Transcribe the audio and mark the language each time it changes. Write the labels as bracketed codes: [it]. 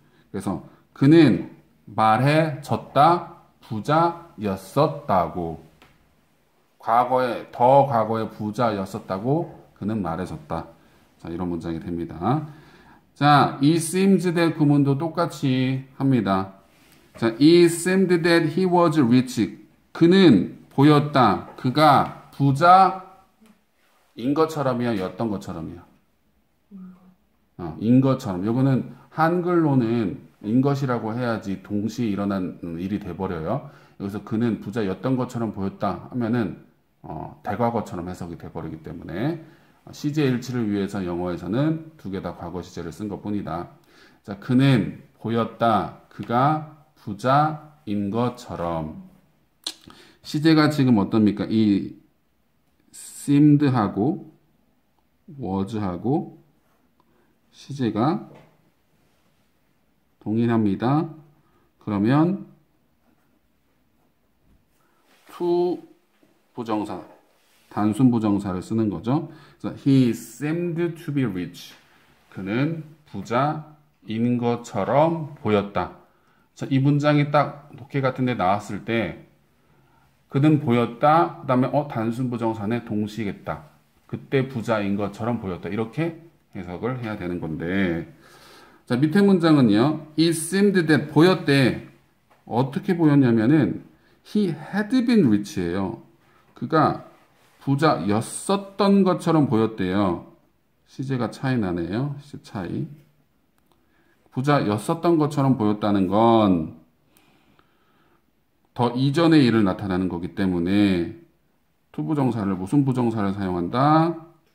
[ko] 그래서 그는 말해졌다, 부자였었다고. 더 과거에 부자였었다고 그는 말해줬다. 자, 이런 문장이 됩니다. 자, [en] it seems that [ko] 구문도 똑같이 합니다. [en] 자, it seemed that he was rich. [ko] 그는 보였다. 그가 부자인 것처럼이야, 였던 것처럼이야. 인 것처럼. 요거는 한글로는 인 것이라고 해야지 동시에 일어난 일이 돼버려요. 여기서 그는 부자였던 것처럼 보였다 하면은 대과거처럼 해석이 돼버리기 때문에 시제 일치를 위해서 영어에서는 두 개 다 과거 시제를 쓴 것뿐이다. 자, 그는 보였다. 그가 부자인 것처럼. 시제가 지금 어떻습니까? 이 seemed하고 was하고 시제가 동일합니다. 그러면 to 부정사, 단순 부정사를 쓰는 거죠. [en] 그래서 he seemed to be rich. [ko] 그는 부자인 것처럼 보였다. 자, 이 문장이 딱 독해 같은 데 나왔을 때 그는 보였다. 그 다음에 단순 부정사네 동시겠다. 그때 부자인 것처럼 보였다. 이렇게 해석을 해야 되는 건데, 자, 밑에 문장은요. [en] It seemed that [ko] 보였대. 어떻게 보였냐면은 [en] he had been rich예요. [ko] 그가 부자였었던 것처럼 보였대요. 시제가 차이 나네요. 시제 차이. 부자였었던 것처럼 보였다는 건 더 이전의 일을 나타내는 거기 때문에 to 부정사를 무슨 부정사를 사용한다?